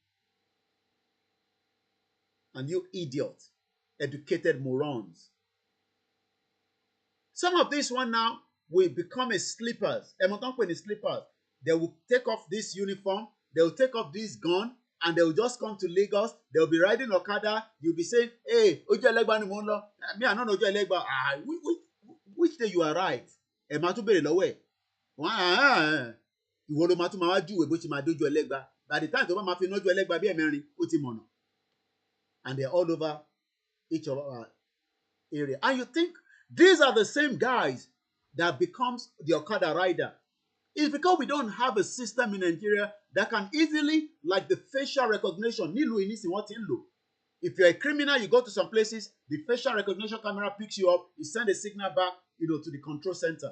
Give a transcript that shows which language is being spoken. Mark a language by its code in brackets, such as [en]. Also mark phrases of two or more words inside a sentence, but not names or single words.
[en] And you idiot, educated morons. Some of this one now will become a sleepers. They will take off this uniform. They will take off this gun. And they will just come to Lagos. They will be riding Okada. You'll be saying, [yo] hey, Ojo Elegba ni mo ń lọ. [en] Me, I don't know Ojo Elegba. Which day you arrive? [yo] Ẹ máa tún béèrè lọ́wọ́ ẹ̀. Ìwọ ló máa tún máa wá júwèé bó ṣe máa dójú Ẹlẹ́gba. [en] By the time [yo] tó bá máa fi nójú Ẹlẹ́gba bí ẹ̀mẹ́rin, ó ti mọ̀nà. [en] And they're all over each of our area. And you think these are the same guys that becomes the Okada rider. It's because we don't have a system in Nigeria that can easily, like the facial recognition. If you're a criminal, you go to some places, the facial recognition camera picks you up, you send a signal back, to the control center.